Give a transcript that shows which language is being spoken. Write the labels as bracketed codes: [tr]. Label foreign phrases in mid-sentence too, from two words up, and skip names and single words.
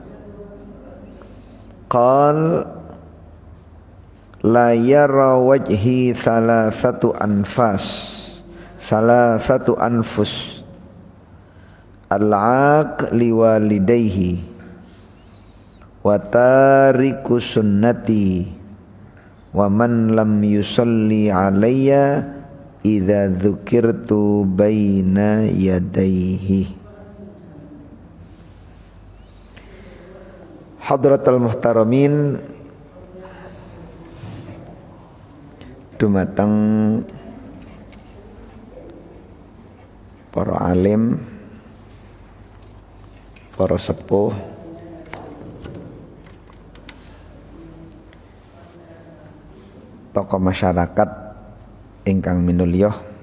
[ar] قال لا يرى وجهي ثلاثة أنفس العاق لوالديه وتارك سنتي ومن لم يصل علي إذا ذكرت بين يديه. حضرة المحترمين, [jv] dumateng para alim, para sepuh, tokoh masyarakat ingkang minulya,